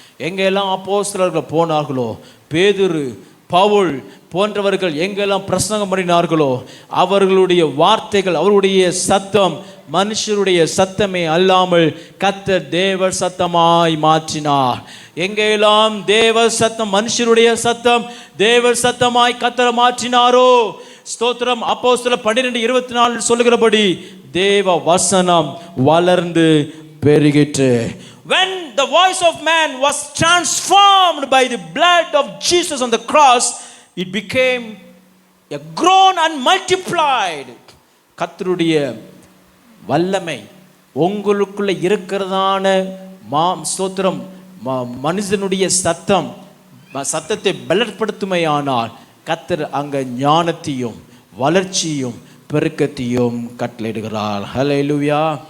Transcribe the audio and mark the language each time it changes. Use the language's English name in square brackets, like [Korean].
[Tamil] எங்கெல்லாம் அப்போஸ்தலர்கள் போனார்களோ, பேதுரு, பவுல் போன்றவர்கள் எங்கெல்லாம் பிரசங்கம் பண்ணினார்களோ, அவர்களுடைய வார்த்தைகள், அவருடைய சத்தம் மனுஷருடைய சத்தமே அல்லாமல் கர்த்தர் தேவ சத்தமாய் மாற்றினார். எங்கெல்லாம் தேவ சத்தம் மனுஷருடைய சத்தம் தேவ சத்தமாய் கர்த்தர் மாற்றினாரோ, ஸ்தோத்திரம். அப்போஸ்தலர் 12:24 சொல்லுகிறபடி தேவ வசனம் வளர்ந்து பெருகிற்று. [English] When the voice of man was transformed by the blood of Jesus on the cross, it became a grown and multiplied. [Tamil] கர்த்தருடைய வல்லமை உங்களுக்குள்ள இருக்கிறதான ஸ்தோத்திரம் மனுஷனுடைய சத்தத்தை பலப்படுத்துமையானால் கர்த்தர் அங்க ஞானத்தையும் வளர்ச்சியும் பெருக்கத்தையும் கட்டளையிடுகிறார். ஹல்லேலூயா.